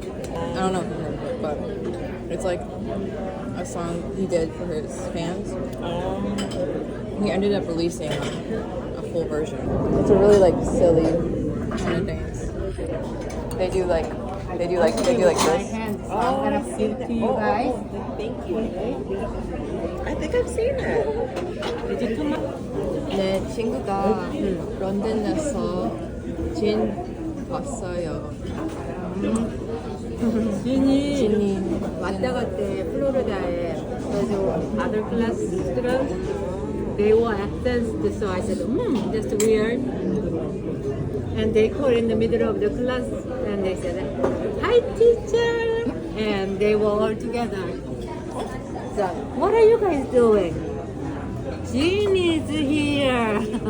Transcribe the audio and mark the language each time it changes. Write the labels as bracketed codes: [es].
[en] I don't know, but it's like a song he did for his fans. He ended up releasing a full version. It's a really like silly kind of dance. They do like this. I'm gonna sing to you guys. Thank you. I think I've seen it. Did you come up? [ko] 내 친구가 런던에서 진 봤어요. 진이 왔다 갔대 플로리다에. 그래서 [en] other class [ko] 들은 [en] they were absent, so I said, that's weird. And they called in the middle of the class and they said, hi teacher, and they were all together. So, what are you guys doing? Jean is here.